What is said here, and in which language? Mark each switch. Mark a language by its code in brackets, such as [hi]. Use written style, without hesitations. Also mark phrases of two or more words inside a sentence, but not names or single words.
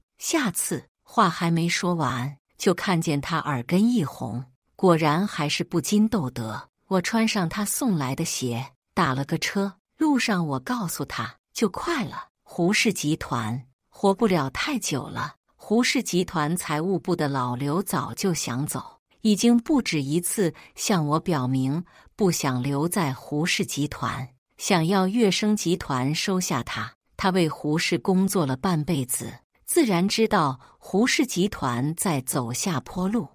[zh] 下次。話還沒說完，就看見他耳根一紅，果然還是不禁竇得。我穿上他送來的鞋，打了個車。路上我告訴他，就快了。胡氏集團活不了太久了。胡氏集團財務部的老劉早就想走，已經不止一次向我表明不想留在胡氏集團，想要樂聲集團收下他。他為胡氏工作了半輩子，自然知道胡氏集團在走下坡路。